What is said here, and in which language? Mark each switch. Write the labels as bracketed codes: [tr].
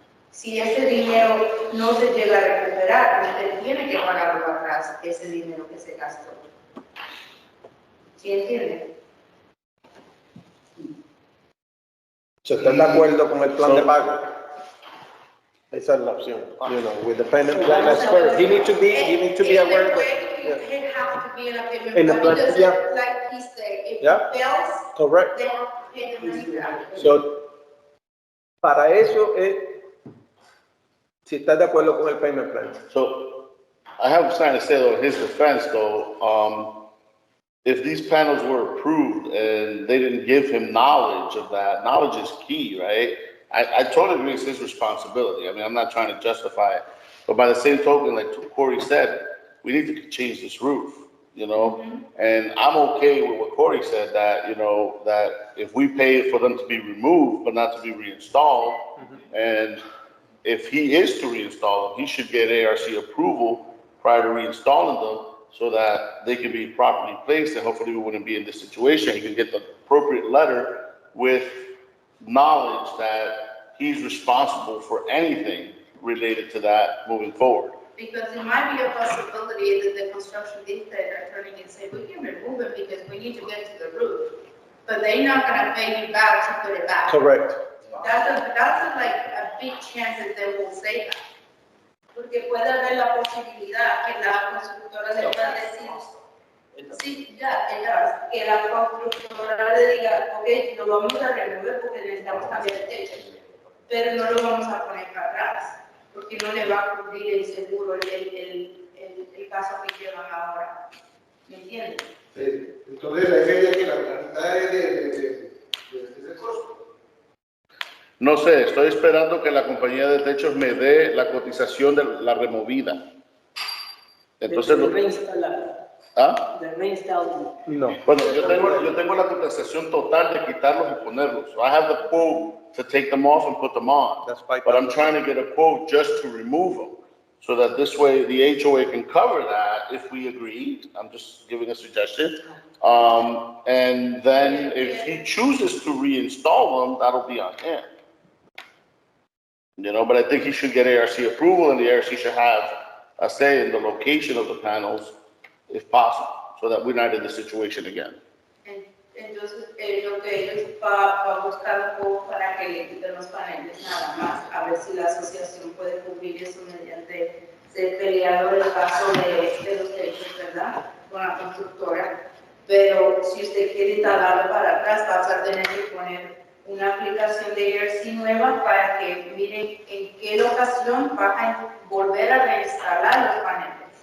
[es] Si ese dinero no se llega a recuperar, usted tiene que pagarlo para atrás, ese dinero que se gastó. ¿Sí entiende? ¿Se están de acuerdo con el plan de pago? Esa es la opción, [en] with the payment plan as first. You need to be aware of it. It has to be in a payment In the plan, plan, because yeah. like he said, if Yeah. it fails, Correct. then pay the money back. [es] So, para eso es, si estás de acuerdo con el payment plan. [en] So, I have something to say though, in his defense though, if these panels were approved and they didn't give him knowledge of that, knowledge is key, right? I totally agree it's his responsibility. I mean, I'm not trying to justify it. But by the same token, like Corey said, we need to change this roof, And I'm okay with what Corey said, that, that if we pay for them to be removed, but not to be reinstalled, and if he is to reinstall them, he should get ARC approval prior to reinstalling them so that they can be properly placed, and hopefully we wouldn't be in this situation. He can get the appropriate letter with knowledge that he's responsible for anything related to that moving forward. Because it might be a possibility that the construction defect are turning and say, we can remove it because we need to get to the roof. But they're not gonna pay you back to put it back. Correct. That's like a big chance that they will say that. [es] Porque puede haber la posibilidad que la constructora le pueda decir, Sí, ya, que la constructora le diga, ok, lo vamos a remover porque necesitamos cambiar el techo, pero no lo vamos a poner para atrás, porque no le va a cubrir el seguro el caso que llevan ahora. ¿Me entiendes? Sí. Entonces, la idea es que la mitad es de ese costo. No sé, estoy esperando que la compañía de techos me dé la cotización de la removida. Entonces, De reinstalar, ¿ah? de reinstalar. No. Bueno, yo tengo la cotización total de quitarlos y ponerlos. [en] So I have the quote to take them off and put them on. That's $5,000. But I'm trying to get a quote just to remove them. So that this way the HOA can cover that if we agreed. I'm just giving a suggestion. And then if he chooses to reinstall them, that'll be on him. You know, but I think he should get ARC approval, and the ARC should have a say in the location of the panels if possible, so that we're not in this situation again. [es] Entonces, lo que ellos va a buscar un poco para que le quiten los paneles nada más, a ver si la asociación puede cubrir eso mediante ser peleador el caso de los techos, ¿verdad? Con la constructora. Pero si usted quiere instalarlo para atrás, vas a tener que poner una aplicación de ERC nueva para que miren en qué locación vas a volver a reinstalar los paneles.